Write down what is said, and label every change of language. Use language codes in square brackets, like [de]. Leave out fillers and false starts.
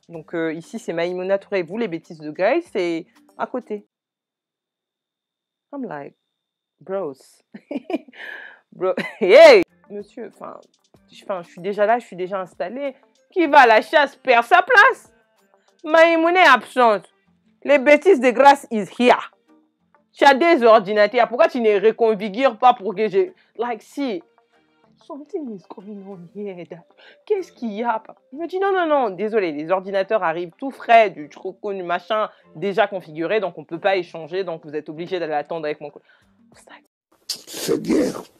[fr] Donc ici c'est Maïmouna Touré, vous les bêtises de Grace, c'est à côté. [en] I'm like, bros. Bro, hey! [fr] Monsieur, enfin, je suis déjà là, je suis déjà installé. Qui va à la chasse perd sa place. Maïmouna est absente. [en] Les bêtises de Grace is here. [fr] Tu as des ordinateurs. Pourquoi tu ne reconfigures pas pour que je... Like, si... [en] Something is going on here. [fr] Qu'est-ce qu'il y a? Il me dit, non, non, non, désolé, les ordinateurs arrivent tout frais, du troco, du machin, déjà configuré, donc on ne peut pas échanger, donc vous êtes obligé d'aller attendre avec mon... C'est bien.